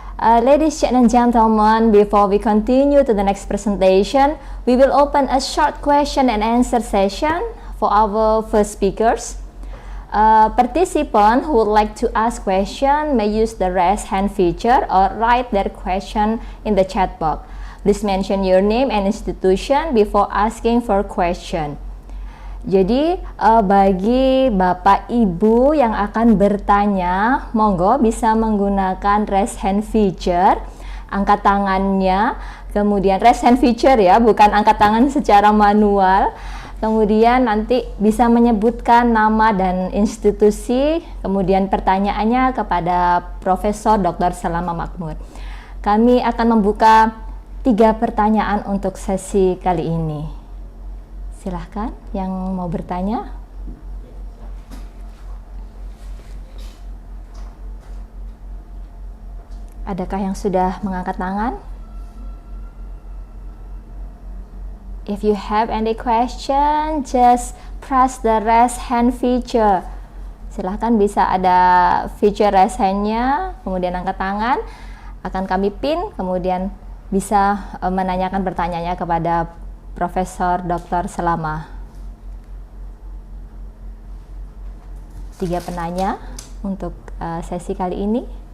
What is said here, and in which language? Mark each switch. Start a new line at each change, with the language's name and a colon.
English: Ladies and gentlemen, before we continue to the next presentation, we will open a short question and answer session for our first speakers. Participants who would like to ask question may use the raise hand feature or write their question in the chat box. Please mention your name and institution before asking for question.
Indonesian: Jadi bagi Bapak Ibu yang akan bertanya, monggo bisa menggunakan raise hand feature, angkat tangannya, kemudian raise hand feature ya, bukan angkat tangan secara manual. Kemudian nanti bisa menyebutkan nama dan institusi, kemudian pertanyaannya kepada Profesor Dr. Salama Mahmud. Kami akan membuka 3 pertanyaan untuk sesi kali ini. Silahkan yang mau bertanya. Adakah yang sudah mengangkat tangan?
English: If you have any question, just press the raise hand feature.
Indonesian: Silahkan, bisa ada feature raise hand-nya, kemudian angkat tangan, akan kami pin, kemudian bisa menanyakan pertanyaannya kepada Profesor Dr. Salama. 3 penanya untuk sesi kali ini.